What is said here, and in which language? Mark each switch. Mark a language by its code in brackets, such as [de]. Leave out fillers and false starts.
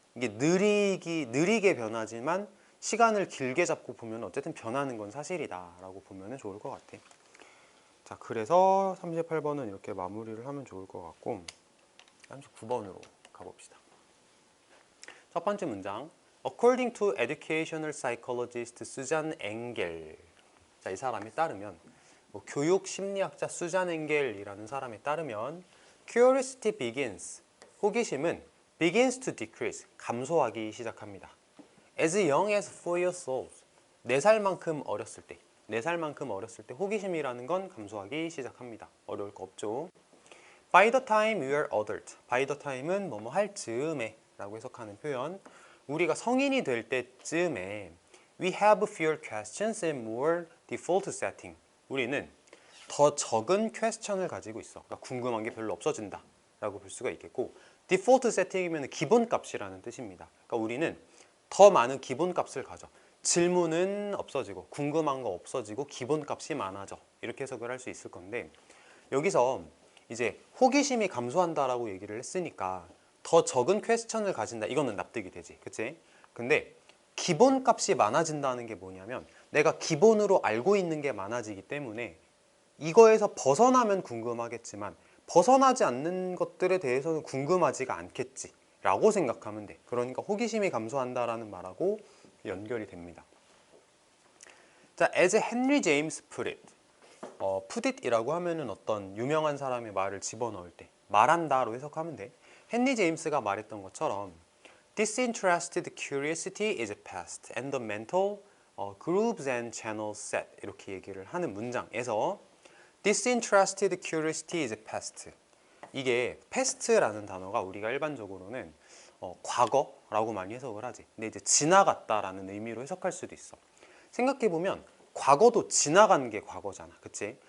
[ko] 이게 느리게 변하지만 시간을 길게 잡고 보면 어쨌든 변하는 건 사실이다라고 보면 좋을 것 같아. 자, 그래서 38번은 이렇게 마무리를 하면 좋을 것 같고 39번으로 가봅시다. 첫 번째 문장. [en] According to educational psychologist Susan Engel. [ko] 자, 이 사람에 따르면 교육 심리학자 수잔 엥겔이라는 사람에 따르면 [en] curiosity begins. 호기심은 begins to decrease. [ko] 감소하기 시작합니다. [en] As young as 4 years old. [ko] 4살만큼 어렸을 때. 4살만큼 어렸을 때 호기심이라는 건 감소하기 시작합니다. 어려울 거 없죠. [en] By the time we are adult. [ko] By the time은 뭐뭐 할 즈음에 라고 해석하는 표현. 우리가 성인이 될 때쯤에 [en] We have fewer questions and more default setting. [ko] 우리는 더 적은 퀘스천을 가지고 있어. 그러니까 궁금한 게 별로 없어진다 라고 볼 수가 있겠고, 디폴트 세팅이면 기본값이라는 뜻입니다. 그러니까 우리는 더 많은 기본값을 가져. 질문은 없어지고 궁금한 거 없어지고 기본값이 많아져. 이렇게 해석을 할 수 있을 건데, 여기서 이제 호기심이 감소한다라고 얘기를 했으니까 더 적은 퀘스천을 가진다. 이거는 납득이 되지. 그치? 근데 기본값이 많아진다는 게 뭐냐면 내가 기본으로 알고 있는 게 많아지기 때문에 이거에서 벗어나면 궁금하겠지만 벗어나지 않는 것들에 대해서는 궁금하지가 않겠지 라고 생각하면 돼. 그러니까 호기심이 감소한다라는 말하고 연결이 됩니다. [en] 자, as Henry James put it. [ko] put it이라고 하면은 어떤 유명한 사람의 말을 집어넣을 때 말한다로 해석하면 돼. 헨리 제임스가 말했던 것처럼 [en] Disinterested curiosity is past and the mental grooves and channels set. [ko] 이렇게 얘기를 하는 문장에서 [en] Disinterested curiosity is past. [ko] 이게 past라는 단어가 우리가 일반적으로는 과거라고 많이 해석을 하지. 근데 이제 지나갔다라는 의미로 해석할 수도 있어. 생각해보면 과거도 지나간 게 과거잖아. 그치?